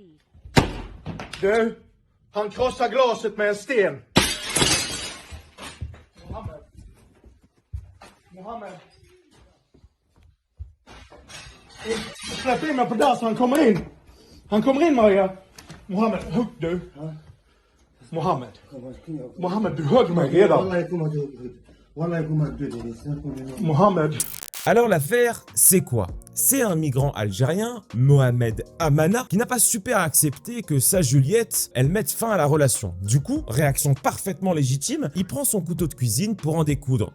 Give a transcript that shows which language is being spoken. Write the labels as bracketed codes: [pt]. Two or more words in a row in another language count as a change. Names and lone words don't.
[sv] Du, han krossar glaset med en sten. Mohammed, Mohammed. Släpp in mig på där så han kommer in. Han kommer in, Maria. Mohammed, hugg du. Mohammed. Mohammed, du högg mig redan. Mohammed. [fr] Alors l'affaire, c'est quoi? C'est un migrant algérien, Mohamed Amana, qui n'a pas super accepté que sa Juliette, elle mette fin à la relation. Du coup, réaction parfaitement légitime, il prend son couteau de cuisine pour en découdre.